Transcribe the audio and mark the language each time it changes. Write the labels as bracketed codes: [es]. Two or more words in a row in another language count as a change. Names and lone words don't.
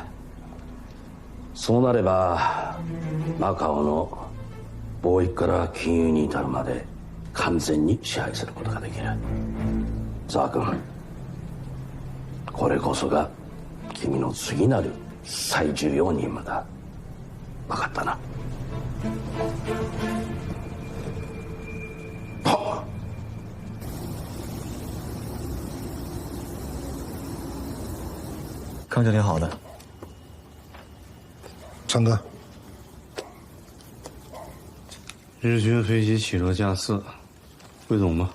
[ja] そうなればマカオの貿易から金融に至るまで完全に支配することができる。ザー君、これこそが君の次なる最重要任務だ。分かったな。はっ。 [zh] 康教练好的。昌哥，日军飞机起落架4，汇总吧。